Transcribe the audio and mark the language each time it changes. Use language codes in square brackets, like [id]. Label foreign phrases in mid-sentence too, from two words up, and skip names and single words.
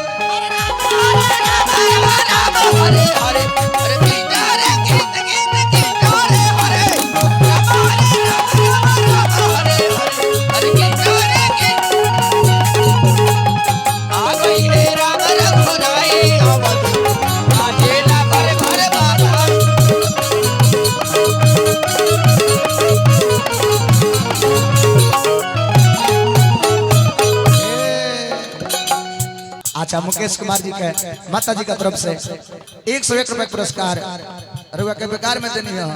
[bho] हरे हरे हरे कृष्ण हरे कृष्ण कृष्ण कृष्ण हरे हरे। राम हरे राम हरे हरे हरे कृष्ण हरे कृष्ण। आ गईले राम रघुराई अवध बाजेला घर घर बधाई। अच्छा मुकेश कुमार जी के माता जी का तरफ से 101 रुपए पुरस्कार रुआ के बेकार में देनी है।